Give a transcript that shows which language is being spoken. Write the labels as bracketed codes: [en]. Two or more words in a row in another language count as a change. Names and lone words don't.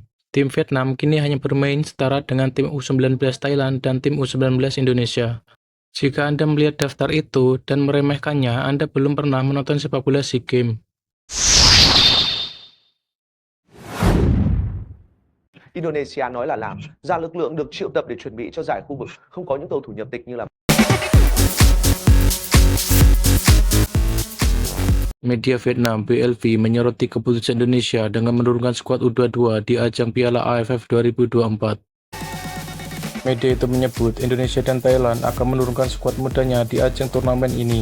[id] Tim Vietnam kini hanya bermain setara dengan tim U19 Thailand dan tim U19 Indonesia. Jika Anda melihat daftar itu dan meremehkannya, Anda belum pernah menonton sepak bola SEA Games. [vi] Indonesia nói là làm, ra lực lượng được triệu tập để chuẩn bị cho giải khu vực, không có những cầu thủ nhập tịch như là [id] Media Vietnam (VLV) menyoroti keputusan Indonesia dengan menurunkan skuad U22 di ajang Piala AFF 2024. Media itu menyebut Indonesia dan Thailand akan menurunkan skuad mudanya di ajang turnamen ini.